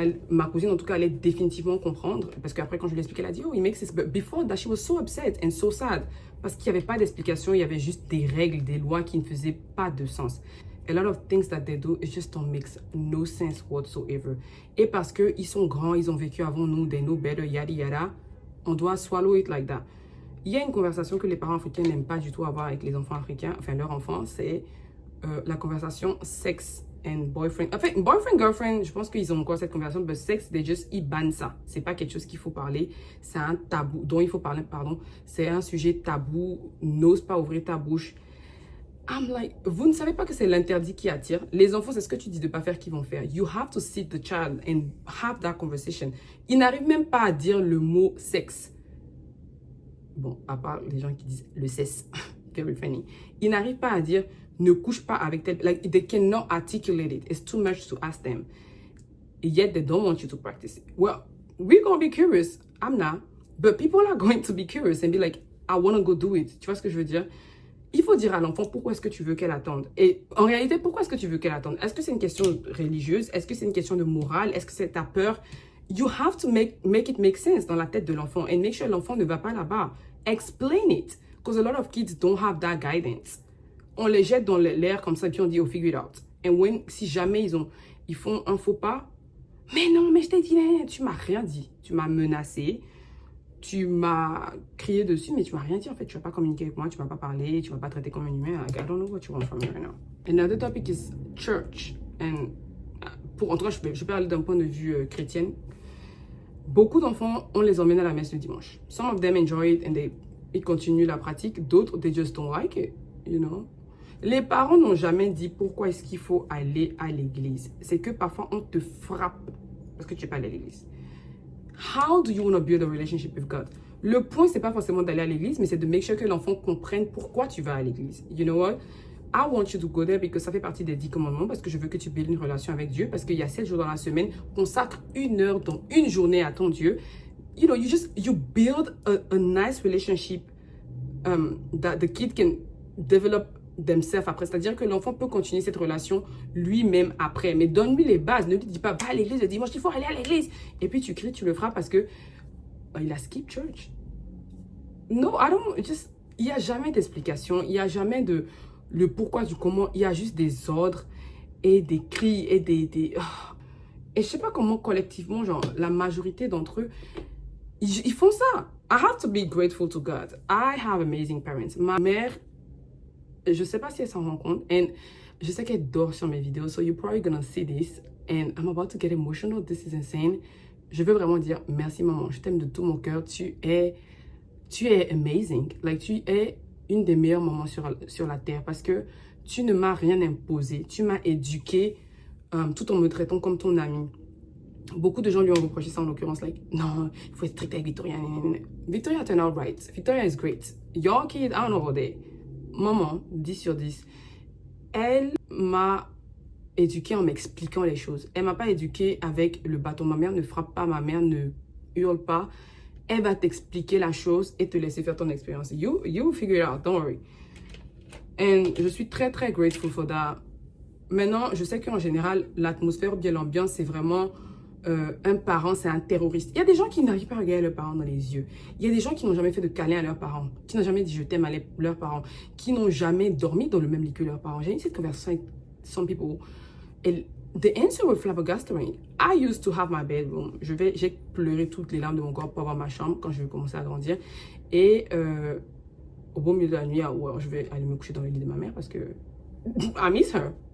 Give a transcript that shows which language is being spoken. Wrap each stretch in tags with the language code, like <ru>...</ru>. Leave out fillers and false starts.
<fr>ma cousine en tout cas, allait définitivement comprendre. Parce qu'après, quand je lui ai expliqué, elle a dit,</fr> <en>oh, it makes sense. But before that, she was so upset and so sad.</en> <fr>Parce qu'il n'y avait pas d'explication, il y avait juste des règles, des lois qui ne faisaient pas de sens.</fr> <en>A lot of things that they do, it just don't make no sense whatsoever.</en> <fr>Et parce qu'ils sont grands, ils ont vécu avant nous,</fr> <en>they know better, yada yada,</en> <fr>on doit</fr> <en>swallow it like that.</en> <fr>Il y a une conversation que les parents africains n'aiment pas du tout avoir avec les enfants africains, enfin leurs enfants, c'est la conversation sexe and boyfriend. Enfin, boyfriend, girlfriend, je pense qu'ils ont encore cette conversation, mais sexe, ils bannent ça. C'est pas quelque chose qu'il faut parler, c'est un tabou, dont il faut parler, pardon. C'est un sujet tabou, n'ose pas ouvrir ta bouche.</fr> <en>I'm like,</en> <fr>vous ne savez pas que c'est l'interdit qui attire. Les enfants, c'est ce que tu dis de ne pas faire qu'ils vont faire.</fr> <en>You have to sit the child and have that conversation.</en> <fr>Ils n'arrivent même pas à dire le mot sexe. Bon, à part les gens qui disent le cesse.</fr> <en>Very funny.</en> <fr>Ils n'arrivent pas à dire ne couche pas avec tel.</fr> <en>Like, they cannot articulate it. It's too much to ask them. Yet they don't want you to practice it. Well, we're going to be curious. I'm not. But people are going to be curious and be like, I want to go do it.</en> <fr>Tu vois ce que je veux dire? Il faut dire à l'enfant pourquoi est-ce que tu veux qu'elle attende. Et en réalité, pourquoi est-ce que tu veux qu'elle attende? Est-ce que c'est une question religieuse? Est-ce que c'est une question de morale? Est-ce que c'est ta peur?</fr> <en>You have to make it make sense</en> <fr>dans la tête de l'enfant.</fr> <en>And make sure</en> <fr>l'enfant ne va pas là-bas.</fr> <en>Explain it. Because a lot of kids don't have that guidance.</en> <fr>On les jette dans l'air comme ça, puis on dit,</fr> <en>oh, figure it out.</en> <fr>And si jamais ils font un faux pas, mais non, mais je t'ai dit, tu m'as rien dit. Tu m'as menacé. Tu m'as crié dessus, mais tu m'as rien dit en fait. Tu n'as pas communiqué avec moi, tu ne m'as pas parlé, tu ne m'as pas traité comme un humain.</fr> <en>I don't know what you want from me right now. Another topic is church.</en> <fr>And en tout cas, je vais parler d'un point de vue chrétien. Beaucoup d'enfants, on les emmène à la messe le dimanche.</fr> <en>Some of them enjoy it and</en> <fr>ils continuent la pratique. D'autres,</fr> <en>they just don't like it, you know.</en> <fr>Les parents n'ont jamais dit pourquoi est-ce qu'il faut aller à l'église. C'est que parfois, on te frappe parce que tu n'es pas allé à l'église.</fr> <en>How do you want to build a relationship with God?</en> <fr>Le point, c'est pas forcément d'aller à l'église, mais c'est de</fr> <en>make sure</en> <fr>que l'enfant comprenne pourquoi tu vas à l'église.</fr> <en>You know what? I want you to go there because</en> <fr>ça fait partie des 10 commandements, parce que je veux que tu builds une relation avec Dieu, parce qu'il y a 7 jours dans la semaine, consacre 1 heure dans une journée à ton Dieu.</fr> <en>You know, you build a nice relationship that the kid can develop themselves</en> <fr>après. C'est-à-dire que l'enfant peut continuer cette relation lui-même après. Mais donne-lui les bases. Ne lui dis pas, va à l'église le dimanche, il faut aller à l'église. Et puis tu cries, tu le feras parce que il a skip church. No, il n'y a jamais d'explication. Il n'y a jamais de le pourquoi du comment. Il y a juste des ordres et des cris et des... Et je sais pas comment collectivement, genre, la majorité d'entre eux, ils font ça.</fr> <en>I have to be grateful to God. I have amazing parents.</en> <fr>Ma mère, je sais pas si elle s'en rend compte. And je sais qu'elle dort sur mes vidéos.</fr> <en>So you're probably gonna see this. And I'm about to get emotional. This is insane.</en> <fr>Je veux vraiment dire merci maman. Je t'aime de tout mon cœur. Tu es amazing.</fr> <en>Like,</en> <fr>tu es une des meilleures mamans sur la terre. Parce que tu ne m'as rien imposé. Tu m'as éduquée tout en me traitant comme ton amie. Beaucoup de gens lui ont reproché ça en l'occurrence. Like, non, il faut être strict avec Victoria.</fr> <en>Victoria turned out right. Victoria is great. Your kid, I don't know about that.</en> <fr>Maman, 10 sur 10, elle m'a éduquée en m'expliquant les choses. Elle m'a pas éduquée avec le bâton. Ma mère ne frappe pas, ma mère ne hurle pas. Elle va t'expliquer la chose et te laisser faire ton expérience.</fr> <en>You figure it out, don't worry.</en> <fr>And je suis très, très</fr> <en>grateful for that.</en> <fr>Maintenant, je sais qu'en général, l'atmosphère ou bien l'ambiance, c'est vraiment... un parent, c'est un terroriste. Il y a des gens qui n'arrivent pas à regarder leurs parents dans les yeux. Il y a des gens qui n'ont jamais fait de câlin à leurs parents, qui n'ont jamais dit je t'aime à leurs parents, qui n'ont jamais dormi dans le même lit que leurs parents. J'ai eu cette conversation avec</fr> <en>some people.</en> <fr>Et</fr> <en>the answer was flabbergasting. I used to have my bedroom.</en> <fr>J'ai pleuré toutes les larmes de mon corps pour avoir ma chambre quand je vais commencer à grandir. Et au beau milieu de la nuit, je vais aller me coucher dans le lit de ma mère parce que</fr> <en>I miss her.</en>